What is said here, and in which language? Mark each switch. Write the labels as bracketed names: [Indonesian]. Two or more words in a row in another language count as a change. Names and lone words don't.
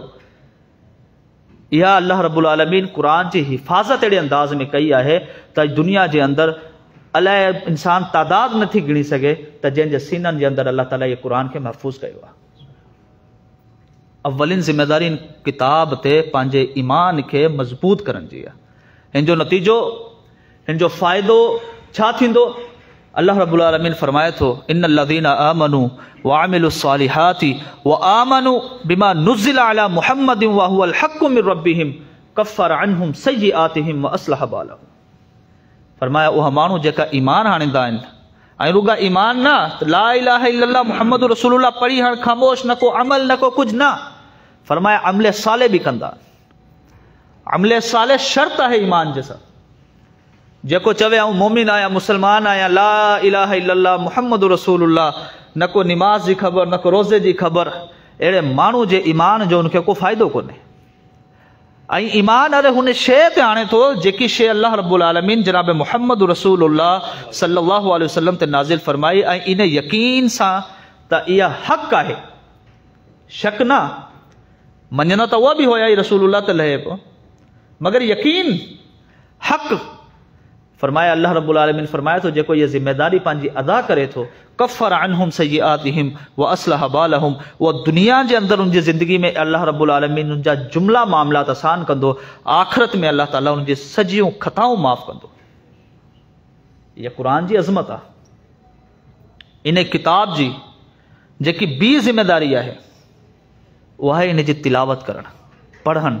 [Sindhi] इहा [Arabic] الله رب العالمين [Sindhi] क़ुरान जी हिफ़ाज़त अहिड़े अंदाज़ में कई आहे त दुनिया जे अंदरि अलाए इंसान तादाद नथी गिणी सघे त जंहिंजे सीननि जे अंदरि अल्लाह ताला इहे क़ुरान खे महफ़ूज़ कयो आहे। अवलिन ज़िम्मेदारी इन किताब ते पंहिंजे ईमान खे मज़बूत करण जी आहे। हिन जो नतीजो, हिन जो फ़ाइदो छा थींदो? [Arabic] الله رب العالمين [Sindhi] फरमाए थो, [Arabic] إن الذين آمنوا وعملوا الصالحات وآمنوا بما نزل على محمد وهو الحق من ربهم كفر عنهم سيئاتهم وأصلح بالهم. [Sindhi] फरमाया उहा माण्हू जेका ईमान आणींदा आहिनि, ऐं रुॻा ईमान न, [Arabic] لا إله إلا الله محمد رسول الله [Sindhi] पढ़ी हाणे ख़ामोश, न को अमल न को कुझु न, फरमाया अमले साले बि कंदा। अमले साले शर्त आहे ईमान जे सां। जेको चवे आऊं मोमिन आहियां, मुस्लमान आहियां, [Arabic] لا إله إلا الله محمد رسول الله, [Sindhi] न को निमाज़ जी ख़बर, न को रोज़े जी ख़बर, अहिड़े माण्हू जे ईमान जो उनखे को फ़ाइदो कोन्हे। ऐं ईमान अरे हुन शइ ते आणे थो जेकी शइ [Arabic] الله رب العالمين [Sindhi] जनाब [Arabic] محمد رسول الله صلى الله عليه وسلم [Sindhi] ते नाज़िल फरमाई, ऐं इन यकीन सां त इहा हक़ आहे, शक न। मञंदा त उहा बि हुया ई रसूलुल्लाह ते लहे पियो, मगर यकीन हक़। फरमाया [Arabic] الله رب العالمين [Sindhi] फरमाए थो जेको इहा ज़िम्मेदारी पंहिंजी अदा करे थो, [Arabic] كفر عنهم سيئاتهم وأصلح بالهم, [Sindhi] उहा दुनिया जे अंदरि उनजी ज़िंदगी में [Arabic] الله رب العالمين [Sindhi] उनजा जुमला मामलात आसान कंदो, आख़िरत में अल्लाह ताला उनजी सॼियूं ख़ताऊं माफ़ कंदो। इहा क़ुरान जी अज़मत आहे। इन किताब जी जेकी ॿी ज़िम्मेदारी आहे उहा आहे इन जी तिलावत करणु, पढ़नि।